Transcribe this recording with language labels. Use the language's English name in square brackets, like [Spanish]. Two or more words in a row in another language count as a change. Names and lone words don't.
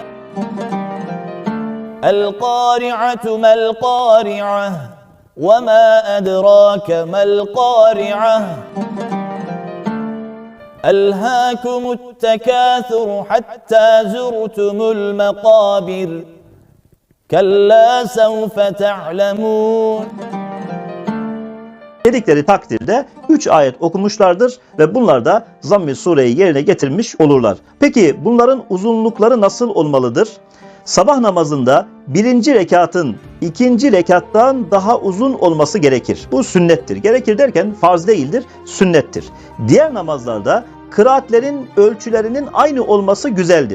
[Arabic] القارعة ما القارعة وما أدراك ما القارعة ألهاكم التكاثر حتى زرتم المقابر كلا سوف تعلمون [Turkish] dedikleri takdirde 3 ayet okumuşlardır ve bunlar da Zamm-ı Sure'yi yerine getirmiş olurlar. Peki bunların uzunlukları nasıl olmalıdır? Sabah namazında birinci rekatın ikinci rekattan daha uzun olması gerekir. Bu sünnettir. Gerekir derken farz değildir, sünnettir. Diğer namazlarda kıraatlerin ölçülerinin aynı olması güzeldir.